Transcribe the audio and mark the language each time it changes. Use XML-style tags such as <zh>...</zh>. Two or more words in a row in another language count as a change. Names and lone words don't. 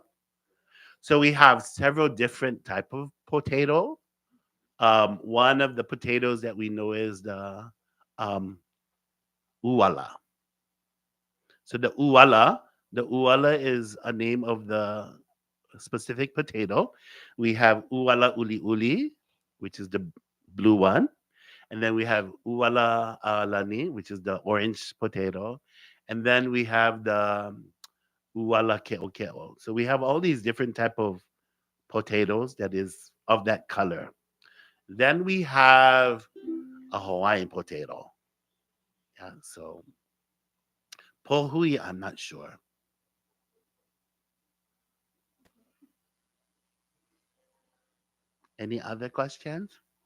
<en>So we have several different type of potato. One of the potatoes that we know is the um, uwala. So the uwala is a name of the specific potato. We have</en> <haw>uwala uli uli,</haw> <en>which is the blue one. And then we have</en> <haw>uwala lani,</haw> <en>which is the orange potato. And then we have the</en> <haw>uwala keo keo.</haw> <en>So we have all these different type of potatoes that is of that color. Then we have a Hawaiian potato. Yeah, so pohui, I'm not sure. Any other questions?</en>